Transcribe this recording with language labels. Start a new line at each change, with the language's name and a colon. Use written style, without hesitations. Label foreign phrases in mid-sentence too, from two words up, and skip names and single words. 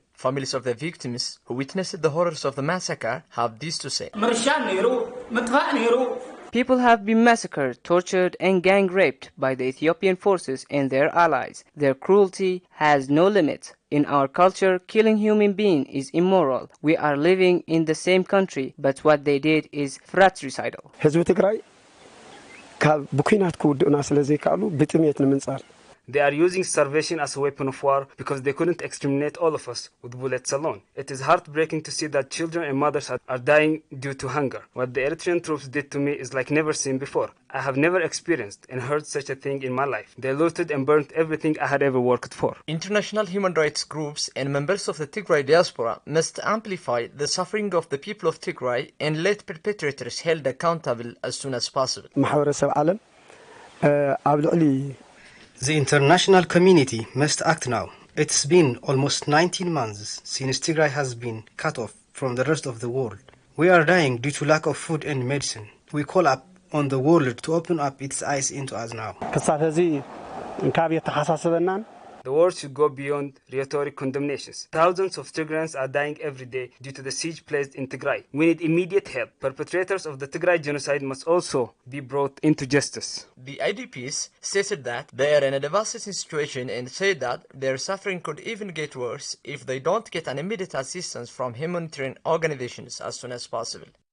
English: Families of the victims who witnessed the horrors of the massacre have this to say. People have been massacred, tortured, and gang raped by the Ethiopian forces and their allies. Their cruelty has no limit. In our culture, killing human being is immoral. We are living in the same country, but what they did is fratricidal.
Tigrinya: ህዝቢ ትግራይ ካብ ብኩናት ክውድኡና ስለ ዘይከኣሉ ብጥሜት ንምንጻር
English: They are using starvation as a weapon of war because they couldn't exterminate all of us with bullets alone. It is heartbreaking to see that children and mothers are dying due to hunger. What the Eritrean troops did to me is like never seen before. I have never experienced and heard such a thing in my life. They looted and burnt everything I had ever worked for. International human rights groups and members of the Tigray diaspora must amplify the suffering of the people of Tigray and let perpetrators held accountable as soon as possible.
Tigrinya: ማሕበረሰብ ዓለም ኣብ ልዕሊ
English: The international community must act now. It's been almost 19 months since Tigray has been cut off from the rest of the world. We are dying due to lack of food and medicine. We call up on the world to open up its eyes into us now.
Tigrinya: ክሳብ ሕዚ እንካብ የተሓሳስበናን
English: The world should go beyond rhetoric condemnations. Thousands of Tigrayans are dying every day due to the siege placed in Tigray. We need immediate help. Perpetrators of the Tigray genocide must also be brought into justice. The IDPs stated that they are in a devastating situation and said that their suffering could even get worse if they don't get an immediate assistance from humanitarian organizations as soon as possible.